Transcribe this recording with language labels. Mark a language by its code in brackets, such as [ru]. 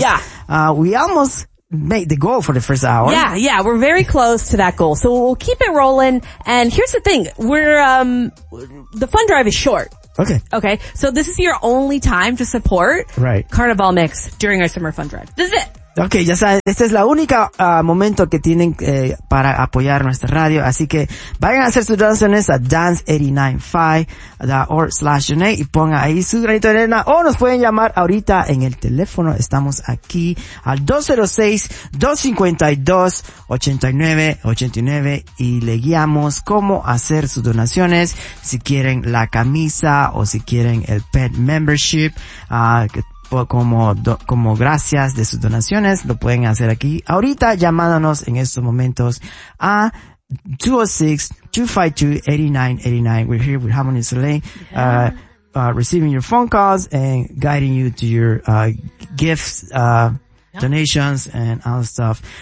[en] Yeah. We almost made the goal for the first hour. Yeah. We're very close to that goal. So we'll keep it rolling. And here's the thing. The fun drive is short. Okay. So this is your only time to support Carnival Mix during our summer fun drive. This is it. [es] Okay, ya saben, esta es la única momento que tienen para apoyar nuestra radio, así que vayan a hacer sus donaciones a dance89.5.org/donate y pongan ahí su granito de arena, o nos pueden llamar ahorita en el teléfono. Estamos aquí al 206-252-8989 y le guiamos cómo hacer sus donaciones, si quieren la camisa o si quieren el [en] pet membership, [es] como gracias de sus donaciones. Lo pueden hacer aquí ahorita llamándonos en estos momentos a 206-252-8989. [en] We're here with Harmony Soleil, receiving your phone calls and guiding you to your gifts, donations, and all the stuff.